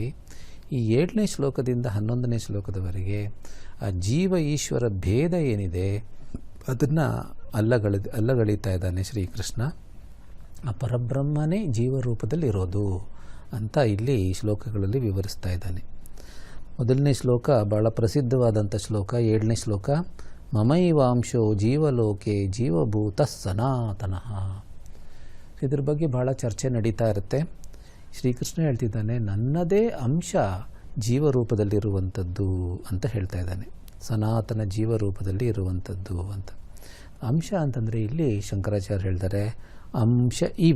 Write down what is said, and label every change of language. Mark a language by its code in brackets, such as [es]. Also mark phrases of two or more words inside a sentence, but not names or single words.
[kn] ಈ 7ನೇ ಶ್ಲೋಕದಿಂದ 11ನೇ ಶ್ಲೋಕದವರೆಗೆ ಆ ಜೀವ ಈಶ್ವರ ಭೇದ ಏನಿದೆ ಅದನ್ನು ಅಲ್ಲಗಳೀತಾ ಇದ್ದಾನೆ ಶ್ರೀಕೃಷ್ಣ. ಆ ಪರಬ್ರಹ್ಮನೇ ಜೀವರೂಪದಲ್ಲಿರೋದು ಅಂತ ಇಲ್ಲಿ ಈ ಶ್ಲೋಕಗಳಲ್ಲಿ ವಿವರಿಸ್ತಾ ಇದ್ದಾನೆ. ಮೊದಲನೇ ಶ್ಲೋಕ ಭಾಳ ಪ್ರಸಿದ್ಧವಾದಂಥ ಶ್ಲೋಕ, 7ನೇ ಶ್ಲೋಕ. [sa] ಮಮೈವಾಂಶೋ ಜೀವಲೋಕೆ ಜೀವಭೂತ ಸನಾತನಃ. [kn] ಇದ್ರ ಬಗ್ಗೆ ಭಾಳ ಚರ್ಚೆ ನಡೀತಾ ಇರುತ್ತೆ. ಶ್ರೀಕೃಷ್ಣ ಹೇಳ್ತಿದ್ದಾನೆ, ನನ್ನದೇ ಅಂಶ ಜೀವರೂಪದಲ್ಲಿರುವಂಥದ್ದು ಅಂತ ಹೇಳ್ತಾ ಇದ್ದಾನೆ. ಸನಾತನ ಜೀವರೂಪದಲ್ಲಿ ಇರುವಂಥದ್ದು ಅಂತ. ಅಂಶ ಅಂತಂದರೆ ಇಲ್ಲಿ ಶಂಕರಾಚಾರ್ಯ ಹೇಳ್ತಾರೆ [sa] ಅಂಶ ಇವ.